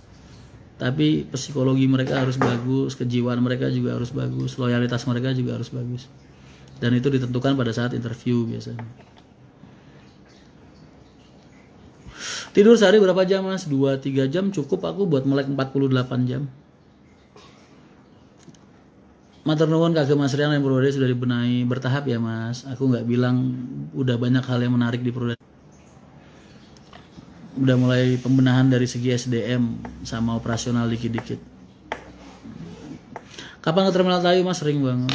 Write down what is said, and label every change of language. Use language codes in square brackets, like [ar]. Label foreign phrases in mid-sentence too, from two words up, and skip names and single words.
[id] Tapi psikologi mereka harus bagus, kejiwaan mereka juga harus bagus, loyalitas mereka juga harus bagus. Dan itu ditentukan pada saat interview biasanya. Tidur sehari berapa jam Mas? 2-3 jam cukup aku buat melek 48 jam. [jv] Matur nuwun kagem [id] Mas Rian yang Prodadi sudah dibenahi bertahap ya Mas. Aku nggak bilang udah banyak hal yang menarik di Prodadi. Udah mulai pembenahan dari segi SDM sama operasional dikit-dikit. Kapan ke Terminal Tayu Mas? Sering banget.